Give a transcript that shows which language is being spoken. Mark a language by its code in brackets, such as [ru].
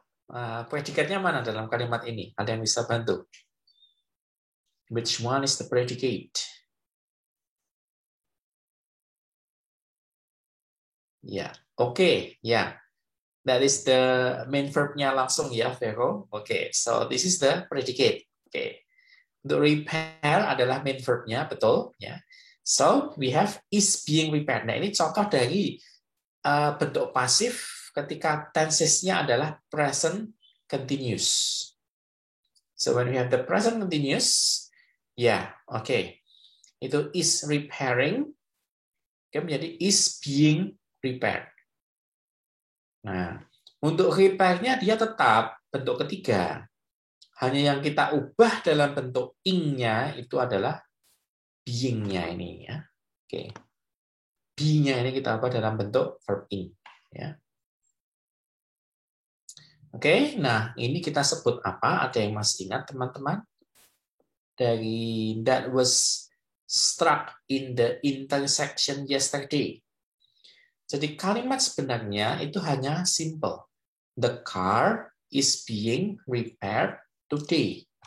[id] Predikatnya mana dalam kalimat ini? Ada yang bisa bantu? [en] Which one is the predicate? [id] Ya, oke, ya. [en] That is the main verb-nya [id] langsung ya, Vero. [en] Oke, so this is the predicate. Oke. [id] Untuk repair adalah main verb-nya, betul ya. [en] So we have is being repaired. [id] Nah, ini contoh dari bentuk pasif ketika tenses-nya adalah present continuous. [en] So when we have the present continuous, ya, oke. [id] Itu is repairing, menjadi is being repaired. Nah, untuk repair-nya dia tetap bentuk ketiga. Hanya yang kita ubah dalam bentuk ing-nya itu adalah being-nya ini ya. Oke. Be-nya ini kita ubah dalam bentuk verb ing ya. Oke, nah ini kita sebut apa? Ada yang masih ingat teman-teman? [en] Dari that was struck in the intersection yesterday. [id] Jadi kalimat sebenarnya itu hanya simple. [en] The car is being repaired today.